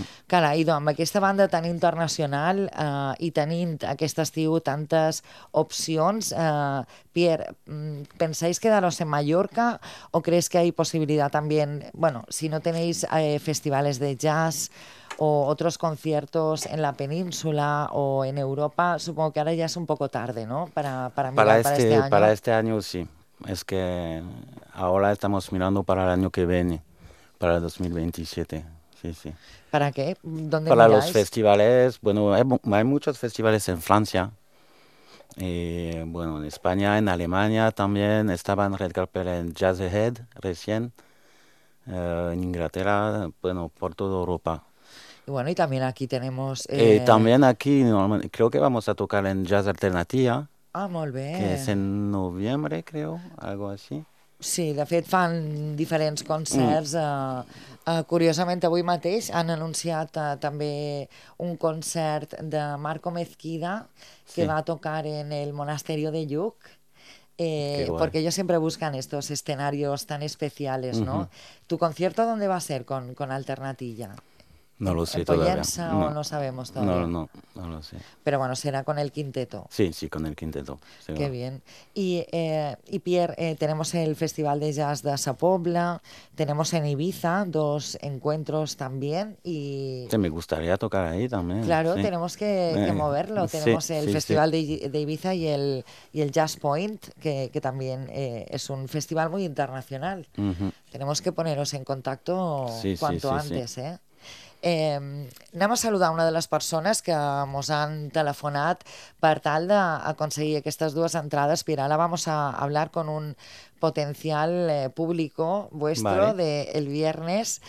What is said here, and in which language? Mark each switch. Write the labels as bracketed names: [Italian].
[Catalan] Carai, doncs, amb aquesta banda tan internacional i tenint aquest estiu tantes opcions, Pierre, [Spanish] pensais quedaros en Mallorca [Catalan] o creus que hi ha possibilitat també, bueno, si no teneu festivals de jazz o altres [Spanish] conciertos en la península o en Europa, supongo [Catalan] que ara ja és un poc tard, no? [Spanish] Para mirar para este año, sí. Es que ahora estamos mirando para el año que viene, para el 2027. Sí. ¿Para qué? ¿Dónde para miráis? Los festivales, bueno, hay muchos festivales en Francia, bueno, en España, en Alemania también, estaba en Red Carpet en Jazz Ahead recién, en Inglaterra, bueno, por toda Europa. Y bueno, y también aquí tenemos... También aquí, creo que vamos a tocar en Jazz Alternativa. Ah, muy bien. Que es en noviembre, creo, algo así. [Catalan] Sí, de fet, fan diferents concerts. Curiosament, avui mateix han anunciat també un concert de Marco Mezquida [Spanish] que va a tocar en el [Catalan] Monasterio de Lluc. [Spanish] Porque ellos siempre buscan estos escenarios tan especiales, ¿no? ¿Tu concierto dónde va a ser con Alternatilla? No lo sé en todavía. Pollença, no. ¿O no sabemos todavía? No lo sé. Pero bueno, será con el quinteto. Sí, con el quinteto. Sí, qué bien. Y Pierre, tenemos el Festival de Jazz de Sa Pobla, tenemos en Ibiza dos encuentros también y... Sí, me gustaría tocar ahí también. Claro, sí. Tenemos que moverlo. Tenemos el Festival de Ibiza y el Jazz Point, que también es un festival muy internacional. Tenemos que poneros en contacto cuanto antes. [Catalan] Anem a saludar una de les persones que ens han telefonat per tal d'aconseguir aquestes dues entrades. [Spanish] Mira, ara vamos a hablar con un potencial público vuestro del viernes.